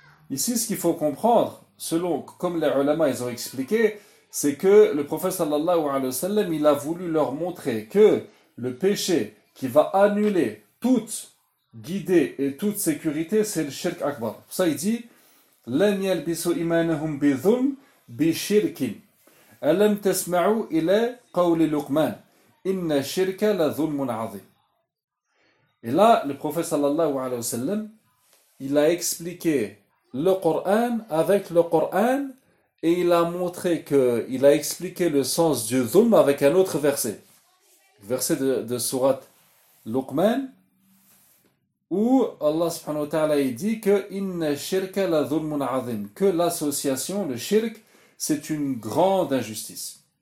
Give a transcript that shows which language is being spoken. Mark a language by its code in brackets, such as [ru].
[fr] Ici, ce qu'il faut comprendre, selon, comme les ulama, ils ont expliqué, c'est que le prophète sallallahu alayhi wa sallam, il a voulu leur montrer que le péché qui va annuler toute guidée et toute sécurité, c'est le shirk akbar. Pour ça, il dit, [ar] لَمْ يَلْبِسُوا إِمَانَهُمْ بِذُلْمْ بِشِرْكٍ أَلَمْ تَسْمَعُوا إِلَى قَوْلِ لُقْمَانِ إِنَّ شِرْكَ لَذُلْمٌ عَظِيمٌ. [fr] Et là, le prophète sallallahu alayhi wa sallam, il a expliqué le Coran avec le Coran et il a montré que il a expliqué le sens du zulm avec un autre verset. Le verset de sourate Luqman où Allah subhanahu wa ta'ala il dit que [ar] inna shirka la dhulmun azim, [fr] que l'association, le shirk, c'est une grande injustice.